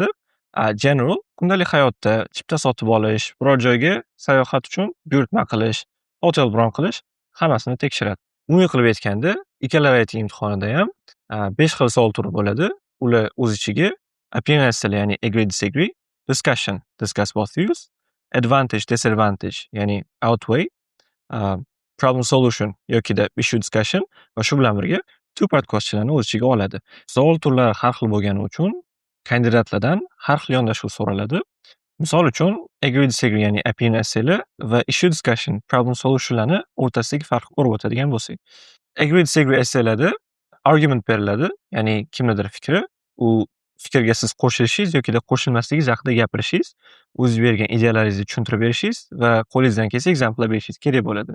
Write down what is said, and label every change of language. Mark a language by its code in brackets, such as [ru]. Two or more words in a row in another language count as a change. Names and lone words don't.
[uz] General kundalik hayotda chipta sotib olish, biror joyga sayohat uchun buyurtma qilish, hotel bron qilish hammasini tekshiradi. Umumiy qilib aytganda, ikkala writing imtihonida ham 5 xil savol turi bo'ladi. Ular o'z ichiga [en] opinion essay, [uz] ya'ni [en] agree disagree, discussion, discuss both views, advantage disadvantage, [uz] ya'ni outweigh, [en] problem solution [uz] yokida [en] issue discussion [uz] va shu bilan birga [en] two part questionlarni [uz] o'z ichiga oladi. Savol turlari har xil bo'lgani uchun kandidatlardan har xil yondashuv so'raladi. Misol uchun, [en] agree disagree, [uz] ya'ni [en] opinion essaylar [uz] va [en] issue discussion, problem solutionlarni [uz] o'rtasidagi farqni ko'rib o'tadigan bo'lsak. [en] Agree disagree essaylarda [uz] argument beriladi, ya'ni kimnidir fikri, u fikrga siz qo'shilishingiz yokida qo'shilmasligingiz haqida gapirishingiz, o'ziz bergan idealaringizni tushuntirib berishingiz va qo'lingizdan kelsa examplelar berishingiz kerak bo'ladi.